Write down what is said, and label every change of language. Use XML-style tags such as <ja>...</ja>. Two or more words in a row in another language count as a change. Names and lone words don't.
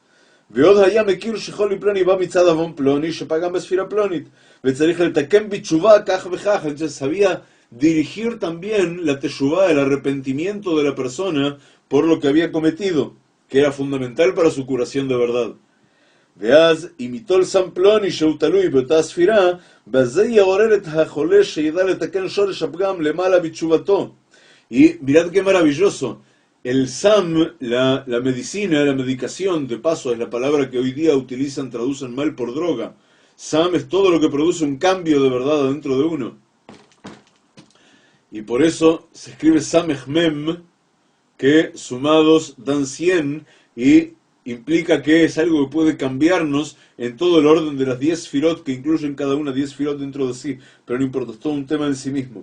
<es>Entonces sabía dirigir también la teshuvá, el arrepentimiento de la persona por lo que había cometido, que era fundamental para su curación de verdad.</es> <he>ואז אם ייטול סם פלוני שהוא תלוי באותה הספירה, בזה יעורר את החולה שידע לתקן שורש הפגם למעלה בתשובתו.</he> <es>Y mirad qué maravilloso. El SAM, la medicina, la medicación, de paso, es la palabra que hoy día utilizan, traducen mal por droga. SAM es todo lo que produce un cambio de verdad dentro de uno. Y por eso se escribe</es> <he>Samech Mem,</he> <es>que sumados dan 100, y implica que es algo que puede cambiarnos en todo el orden de las 10 sfirot, que incluyen cada una 10 sfirot dentro de sí, pero no importa, es todo un tema en sí mismo.</es>